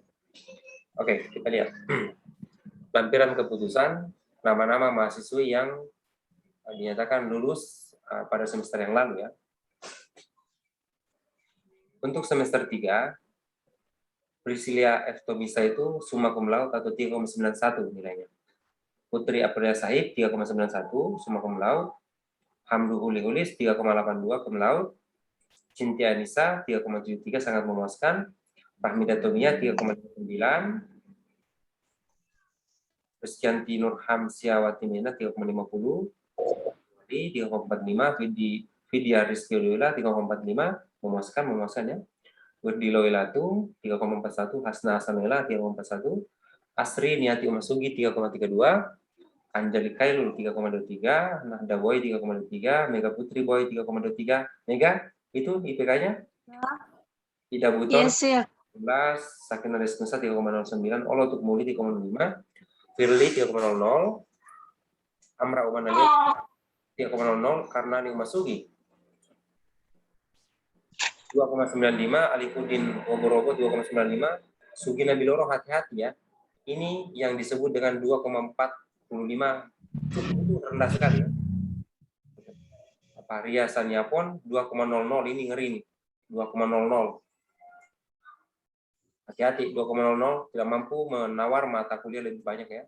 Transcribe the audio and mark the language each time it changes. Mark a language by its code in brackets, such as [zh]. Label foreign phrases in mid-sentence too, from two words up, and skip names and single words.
[id] Oke, kita lihat. Lampiran keputusan nama-nama mahasiswa yang dinyatakan lulus pada semester yang lalu ya. Untuk semester 3, Priscilia F. Tomisa itu [la] summa cum laude [id] atau 3,91 nilainya. Putri Aprilia Sahib 3,91 [la] summa cum laude. [id] Hamdu Huli Hulis 3,82 [la] cum laude. [id] Cintia Anissa 3,73 sangat memuaskan. Fahmida Tomia 3,9. Rizkyanti Nurham Siawati Mena 3,50. Di 3,45. Vidya Rizky Ulila 3,45 memuaskan ya. Wirdi Loilatu 3,41, Hasna Hasanela 3,41, Asri Niati Umasugi 3,32, Anjali Kailul 3,23, Nahda Boy 3,23, Mega Putri Boy 3,23. Mega itu IPK-nya? Ya. Ida Buton Yes, ya. 11, Sakina Desnusa 3,09, Olo Tukmuli 3,05, Firly 3,00, Amra Umanani 3,00, Karnani Umasugi 2,95, Alipudin Ogorogo 2,95, Sugina Biloro hati-hati ya. Ini yang disebut dengan 2,45, cukup rendah sekali ya. Riasannya pun 2,00, ini ngeri nih. 2,00. Hati-hati, 2,00 tidak mampu menawar mata kuliah lebih banyak ya.